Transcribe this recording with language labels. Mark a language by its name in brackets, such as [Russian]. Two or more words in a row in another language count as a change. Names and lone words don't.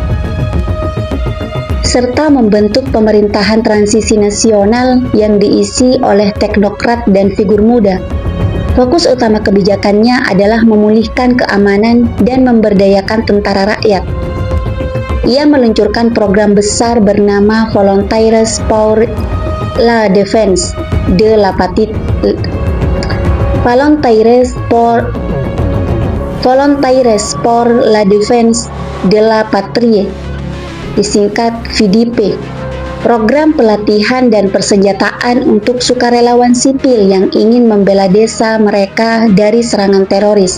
[Indonesian] Fokus utama kebijakannya adalah memulihkan keamanan dan memberdayakan tentara rakyat. Ia meluncurkan program besar bernama Volontaires pour la Défense de la Patrie, disingkat VDP. Program pelatihan dan persenjataan untuk sukarelawan sipil yang ingin membela desa mereka dari serangan teroris.